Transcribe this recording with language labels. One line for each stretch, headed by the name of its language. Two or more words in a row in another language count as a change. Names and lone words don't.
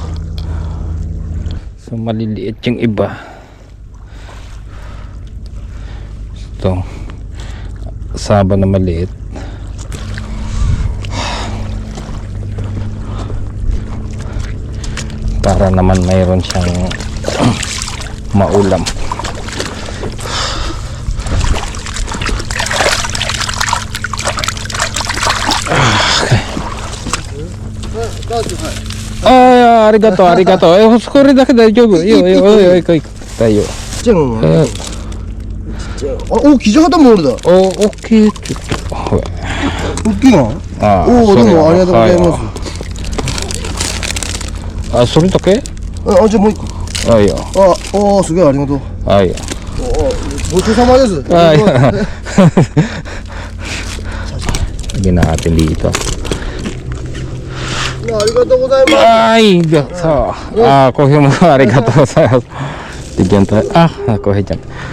Filipino: So maliliit yung iba. Ito saba na maliit. Para naman mayroon siyang maulam.
Japanese: Ah, arigato, arigato. これだけ大丈夫。よ、行こう。だよ。ちっちゃいのもある。お、キジハタも俺だ。お、大きい。ちょっと。ほら。大きいの？ああ、おお、それはどうもありがとうございます。あ、それだけ？あ、じゃあもう一個。あ、いいよ。あ、すげえありがとう。あ、いいよ。ごちそうさまです。
English: Ah, yeah.
Filipino: Lagyan natin dito.
Japanese: ありがとうございます。
Filipino: Ay, so, kuhe mo. Arigato sa bigyan tayo. Kuhe dyan.